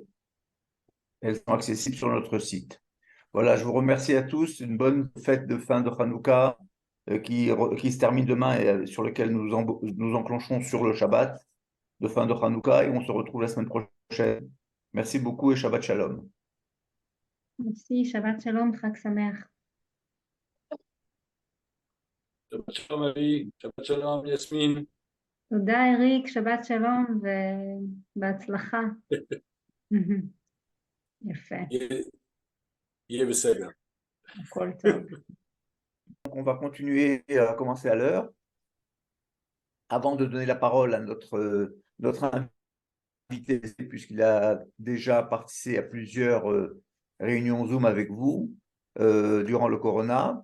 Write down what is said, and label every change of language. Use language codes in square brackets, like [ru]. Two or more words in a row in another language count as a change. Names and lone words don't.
[fr] Elles sont accessibles sur notre site. Voilà, je vous remercie à tous. Une bonne fête de fin de Hanouka qui se termine demain et sur lequel nous enclenchons sur le Shabbat de fin de Hanouka et on se retrouve la semaine prochaine. Merci beaucoup et [he] שבת שלום. [fr] Merci, [he] שבת שלום, חג שמח. שבת שלום, Ali. שבת שלום, Yasmine. תודה, אריק, שבת שלום ובהצלחה. יפה, יהיה בסדר. הכל טוב. [fr] On va continuer à commencer à l'heure. Avant de donner la parole à notre invité, puisqu'il a déjà participé à plusieurs réunions Zoom avec vous durant le Corona.